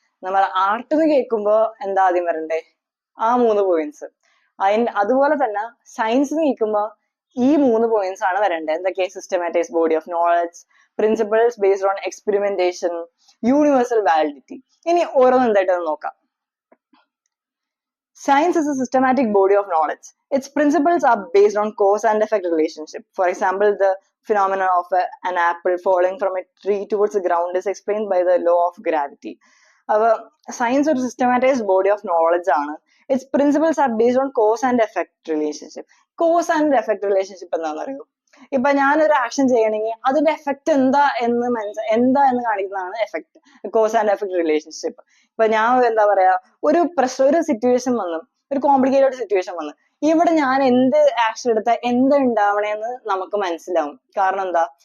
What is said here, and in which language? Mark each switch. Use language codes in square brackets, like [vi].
[ml] നമ്മൾ ആർട്ട് കേൾക്കുമ്പോൾ എന്താ ആദ്യം വരണ്ടേ? ആ 3 പോയിന്റ്സ്. അതുപോലെ തന്നെ സയൻസ് കേൾക്കുമ്പോൾ ഈ 3 പോയിന്റ്സ് ആണ് വരണ്ടേ. എന്തൊക്കെ? [en] Systematized body of knowledge, principles based on experimentation, universal validity. [ml] ഇനി ഓരോന്നും എന്തായിട്ടൊന്ന് നോക്കാം. [en] Science is a systematic body of knowledge. Its principles are based on cause and effect relationship. For example, the phenomenon of an apple falling from a tree towards the ground is explained by the law of gravity. Science is a systematized body of knowledge. Its principles are based on cause and effect relationship. Cause and effect relationship [ml] എന്താണെന്ന് അറിയോ? ഇപ്പൊ ഞാനൊരു action ചെയ്യണമെങ്കിൽ അതിന്റെ effect എന്താ എന്ന് കാണിക്കുന്നതാണ് effect, [en] Cause and effect relationship. [ml] ഇപ്പൊ ഞാൻ എന്താ പറയാ, ഒരു സിറ്റുവേഷൻ വന്നു, ഒരു കോംപ്ലിക്കേറ്റഡ് സിറ്റുവേഷൻ വന്നു, ഇവിടെ ഞാൻ എന്ത് ആക്ഷൻ എടുത്താൽ എന്ത് ഉണ്ടാവണേന്ന് നമുക്ക് മനസ്സിലാവും. കാരണം എന്താ?